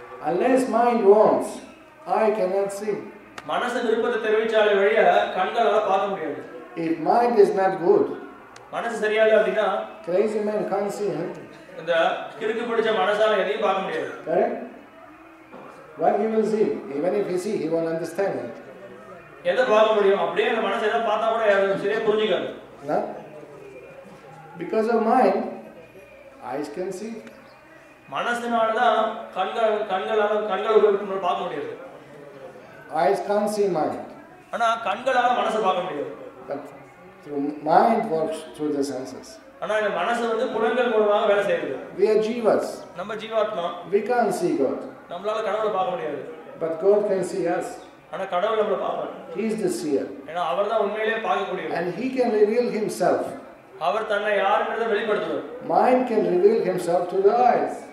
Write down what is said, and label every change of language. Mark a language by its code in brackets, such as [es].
[en] Unless mind wants, I cannot see. [ta] மனசு விருப்பத்தை தெரிவிச்சாலே வழிய கண்களால பார்க்க முடியாது. [en] If mind is not good, [ta] மனசு சரியா இல்ல அப்படினா [en] crazy man can't see anything. [ta] இந்த கிறுக்கு பிடிச்ச மனசால எதையும் பார்க்க முடியாது. [en] Correct? What he will see? Even if he see, he won't understand it. [ta] எதை பார்க்க முடியும்? அப்படியே அந்த மனசை எதை பார்த்தா கூட யாரும் சரியா புரிஞ்சிக்காது. [en] No? Because of mind, eyes can see. [ta] மனசுனால தான் கண்களால உபயோகித்து பார்க்க முடியாது. [en] Eyes can't see mind. [ta] ஆனா கண்களால மனசை பார்க்க முடியாது. [en] But through mind works through the senses. [ta] ஆனா இந்த மனசு வந்து புலன்கள் மூலமாக வேலை செய்யுது. [en] We are jivas. [ta] நம்ம ஜீவாத்மா. [en] We can't see God. [ta] நம்மளால கடவுளை பார்க்க முடியாது. [en] But God can see us. [ta] ஆனா கடவுள் நம்மளை பார்ப்பார். [en] He is the seer. [ta] ஏன்னா அவர்தான் உண்மையிலேயே பார்க்கக்கூடியவர். [en] And he can reveal himself. [ta] அவர் தன்னை யாருன்றதை வெளிப்படுத்துவார். [en] Mind can reveal himself to the eyes.